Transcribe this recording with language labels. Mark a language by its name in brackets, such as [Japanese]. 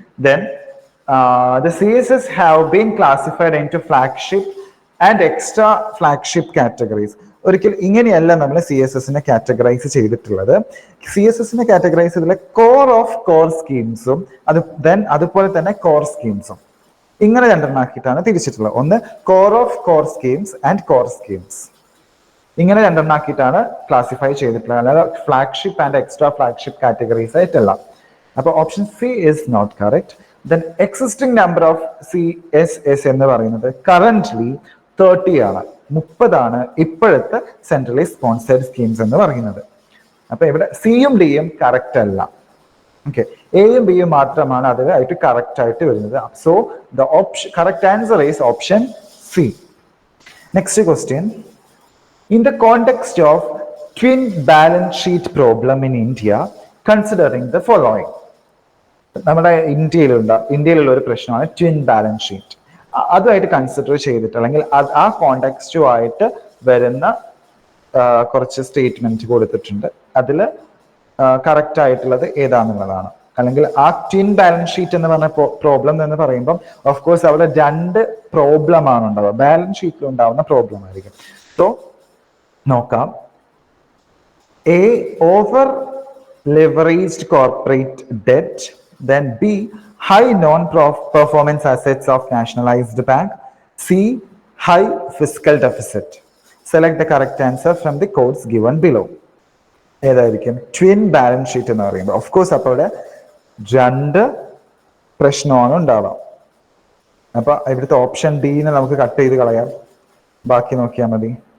[English] Then the CSS have been classified into flagship and extra flagship categories. [Malayalam] ഒരിക്കലും ഇങ്ങനെയല്ല നമ്മൾ CSSനെ categorise ചെയ്തിട്ടുള്ളത്. CSSനെ categorise ചെയ്തിട്ടുള്ള കോർ ഓഫ് കോർ സ്കീംസും അതുപോലെ തന്നെ കോർ സ്കീംസും ഇങ്ങനെ രണ്ടെണ്ണാക്കിയിട്ടാണ് തിരിച്ചിട്ടുള്ളത്. ഒന്ന് core of core schemes and core schemes, ഇങ്ങനെ രണ്ടെണ്ണാക്കിയിട്ടാണ് ക്ലാസിഫൈ ചെയ്തിട്ടുള്ളത്. അല്ലാതെ flagship and extra flagship categories ആയിട്ടല്ല. അപ്പൊ [English] Option C is not correct. [Malayalam] Then existing number of CSS എന്ന് പറയുന്നത് കറന്റ്ലി 30 ആണ്, 30 ഇപ്പോഴത്തെ സെൻട്രലി സ്പോൺസേഡ് സ്കീംസ് എന്ന് പറയുന്നത്. അപ്പൊ ഇവിടെ സിയും ഡിയും കറക്റ്റ് അല്ല. ഓക്കെ, എയും ബിയും മാത്രമാണ് അതിലായിട്ട് കറക്റ്റ് ആയിട്ട് വരുന്നത്. [English] So the option correct answer is option C. Next question. In the context of twin balance sheet problem in India, considering the following. [Malayalam] നമ്മുടെ ഇന്ത്യയിലുള്ള ഒരു പ്രശ്നമാണ് ട്വിൻ ബാലൻസ് ഷീറ്റ്. അതുമായിട്ട് കൺസിഡർ ചെയ്തിട്ട് അല്ലെങ്കിൽ ആ കോണ്ടെക്സ്റ്റുമായിട്ട് വരുന്ന കുറച്ച് സ്റ്റേറ്റ്മെന്റ് കൊടുത്തിട്ടുണ്ട്. അതിൽ കറക്റ്റ് ആയിട്ടുള്ളത് ഏതാണെന്നുള്ളതാണ്. അല്ലെങ്കിൽ ആ ട്വിൻ ബാലൻസ് ഷീറ്റ് എന്ന് പറഞ്ഞ പ്രോബ്ലം എന്ന് പറയുമ്പോൾ ഓഫ് കോഴ്സ് അവിടെ രണ്ട് പ്രോബ്ലം ആണ് ഉണ്ടാവുക. ബാലൻസ് ഷീറ്റിൽ ഉണ്ടാവുന്ന പ്രോബ്ലം ആയിരിക്കും. [English] so [Malayalam] നോക്കാം. [English] A, over leveraged corporate debt. Then B, high non-performance assets of nationalized bank. C, high fiscal deficit. Select the correct answer from the codes given below. [Malayalam] ഏതായിരിക്കും twin balance sheet എന്ന് പറയുമ്പോൾ? Of course അപ്പോൾ ഇവിടെ രണ്ട് പ്രശ്നമാണ് ഉണ്ടാവാം. അപ്പൊ ഇവിടുത്തെ ഓപ്ഷൻ ഡിനെ നമുക്ക് കട്ട് ചെയ്ത് കളയാം, ബാക്കി നോക്കിയാൽ മതി.